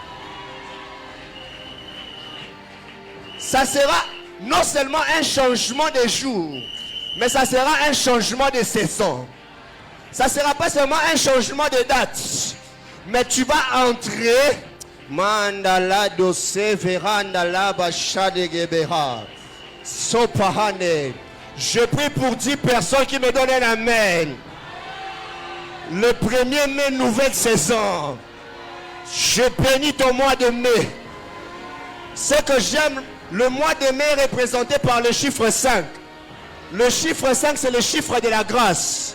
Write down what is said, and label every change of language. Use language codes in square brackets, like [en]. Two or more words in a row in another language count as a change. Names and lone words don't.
[fr] Ça sera non seulement un changement de jour, mais ça sera un changement de saison. Ça ne sera pas seulement un changement de date, mais tu vas entrer. Mandala dosse verandala bachade gebera. Sopahane. Je prie pour 10 personnes qui me donnent un amen. Le 1er mai, nouvelle saison. Je bénis ton mois de mai. Ce que j'aime, le mois de mai est représenté par le chiffre 5. Le chiffre 5, c'est le chiffre de la grâce.